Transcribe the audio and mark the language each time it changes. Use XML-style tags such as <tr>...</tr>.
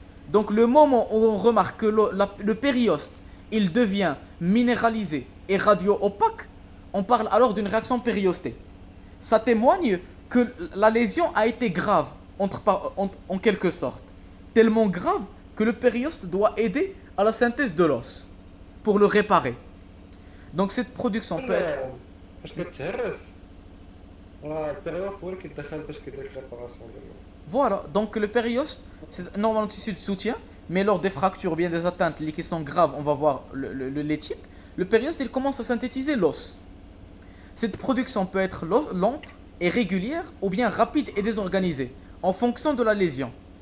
<fr>Donc le moment où on remarque que le périoste il devient minéralisé et radio-opaque, on parle alors d'une réaction périostée. Ça témoigne que la lésion a été grave, en quelque sorte. Tellement grave que le périoste doit aider à la synthèse de l'os pour le réparer. Donc cette production peut être...</fr> <ar>فاش كتهرس راه البيريوست هو اللي كيدخل باش كيدير ريباراسيون ديال الوقت.</ar> <fr>Voilà, donc le périoste, c'est normalement un tissu de soutien, mais lors des fractures ou bien des atteintes qui sont graves, on va voir les types, le périoste il commence à synthétiser l'os. Cette production peut être lente et régulière ou bien rapide et désorganisée en fonction de la lésion.</fr>